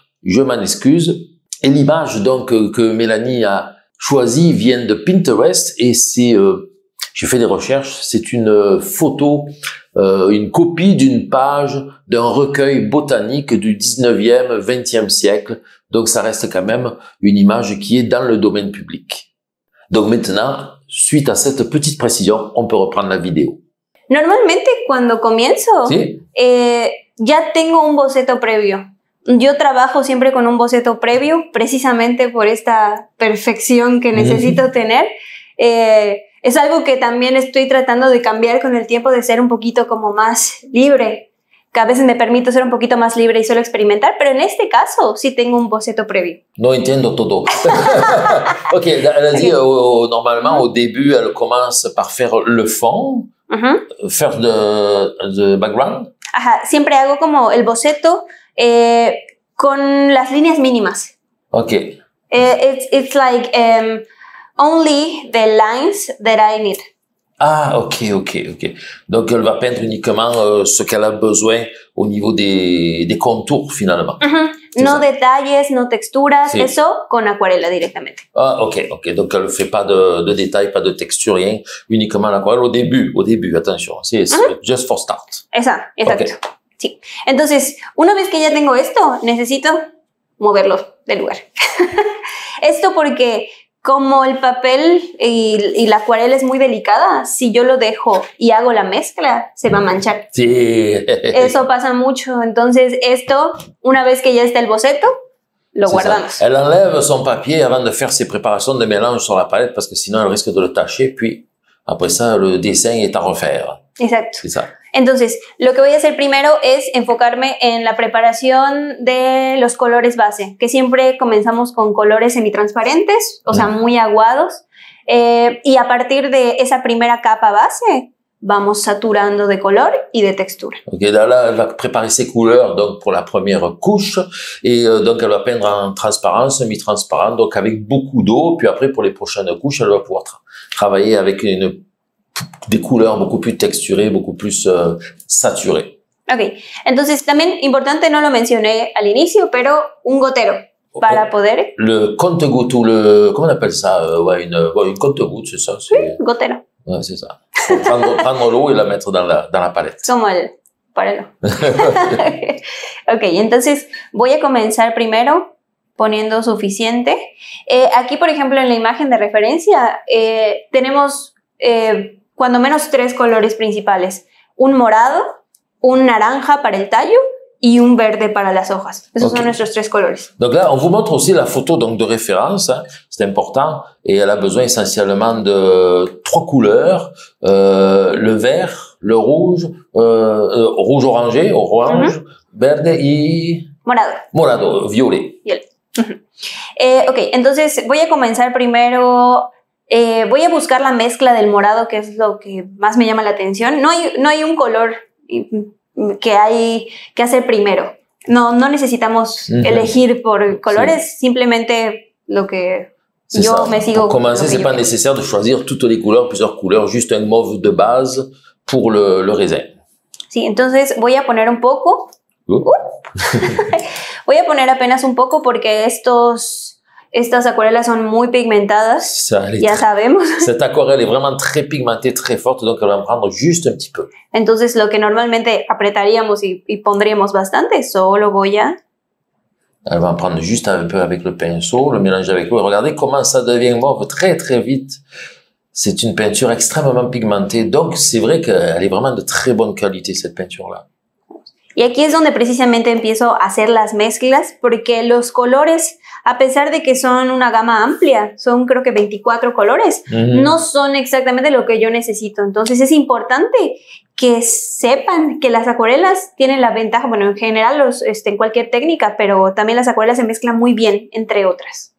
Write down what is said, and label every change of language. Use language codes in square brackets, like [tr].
[fr] Je m'en excuse. Et l'image donc que Mélanie a choisie vient de Pinterest et c'est, j'ai fait des recherches, c'est une photo, une copie d'une page d'un recueil botanique du 19e, 20e siècle. Donc ça reste quand même une image qui est dans le domaine public. Donc maintenant, suite à cette petite précision, on peut reprendre la vidéo. [es] Normalmente cuando comienzo, ¿sí? Ya tengo un boceto previo. Yo trabajo siempre con un boceto previo, precisamente por esta perfección que necesito tener. Es algo que también estoy tratando de cambiar con el tiempo, de ser un poquito como más libre. Que a veces me permito ser un poquito más libre y solo experimentar, pero en este caso sí tengo un boceto previo. No entiendo todo. [fr] Ok, elle a dit normalement au début, elle commence par faire le fond, faire de background. [es] Ajá, siempre hago como el boceto con las líneas mínimas. [en] Okay. It's like only the lines that I need. [fr] Ah, ok. Donc, elle va peindre uniquement ce qu'elle a besoin au niveau des contours, finalement. [es] No detalles, no texturas, sí. Eso con acuarela directamente. [fr] Ah, ok. Donc, elle ne fait pas de détails, pas de texture, rien. Uniquement l'aquarelle au début, attention. C'est [en] just for start. [es] Exacto. [en] Okay. [es] Sí. Entonces, una vez que ya tengo esto, necesito moverlo del lugar. Esto porque como el papel y la acuarela es muy delicada, si yo lo dejo y hago la mezcla, se va a manchar. Sí. Eso pasa mucho. Entonces, esto, una vez que ya está el boceto, lo guardamos. [fr] Ça. Elle enlève son papier avant de faire ses préparations de mélange sur la palette parce que sinon, elle risque de le tacher. Puis, après ça, le dessin est à refaire. [es] Exacto. [fr] C'est ça. [es] Entonces, lo que voy a hacer primero es enfocarme en la preparación de los colores base, que siempre comenzamos con colores semitransparentes, o sea, muy aguados, y a partir de esa primera capa base, vamos saturando de color y de textura. [fr] Okay, là, elle va préparer ses couleurs donc pour la première couche et donc elle va peindre en transparent, semi-transparent, donc avec beaucoup d'eau. Puis après pour les prochaines couches, elle va pouvoir travailler avec des couleurs beaucoup plus texturées, beaucoup plus saturées. [es] Ok, entonces también importante, no lo mencioné al inicio, pero un gotero para poder... [fr] Le compte-gouttes ou le... Comment on appelle ça? Ouais, une compte-gouttes, c'est ça? Oui, gotero. Ouais, c'est ça. Prendre l'eau et la mettre dans la palette. [es] Como el parelo. Ok, entonces voy a comenzar primero poniendo suficiente. Aquí, por ejemplo, en la imagen de referencia, tenemos cuando menos 3 colores principales. Un morado, un naranja para el tallo y un verde para las hojas. Esos son nuestros 3 colores. [fr] Donc là, on vous montre aussi la photo donc de référence, hein, c'est important, et elle a besoin essentiellement de 3 couleurs, le vert, le rouge, rouge orangé, orange, [es] verde y... Morado, violet. Ok, entonces voy a comenzar primero... voy a buscar la mezcla del morado, que es lo que más me llama la atención. No hay un color que hay que hacer primero. No necesitamos elegir por colores, simplemente lo que yo me sigo. [fr] Pour commencer, c'est pas nécessaire de choisir toutes les couleurs, plusieurs couleurs, juste un mauve de base pour le raisin. Sí, entonces voy a poner un poco. Voy a poner apenas un poco porque estas acuarelas son muy pigmentadas, ya sabemos. Cette aquarelle est vraiment très pigmentée, très forte, donc elle va en prendre juste un petit peu. Entonces, lo que normalmente apretaríamos y pondríamos bastante, solo voy a... Elle va en prendre juste un peu avec le pinceau, le mélanger avec l'eau. Et regardez comment ça devient mauve très très vite. C'est une peinture extrêmement pigmentée, donc c'est vrai qu'elle est vraiment de très bonne qualité, cette peinture-là. [es] Y aquí es donde precisamente empiezo a hacer las mezclas, porque los colores, a pesar de que son una gama amplia, son creo que 24 colores, no son exactamente lo que yo necesito. Entonces es importante que sepan que las acuarelas tienen la ventaja, bueno, en general en cualquier técnica, pero también las acuarelas se mezclan muy bien, entre otras.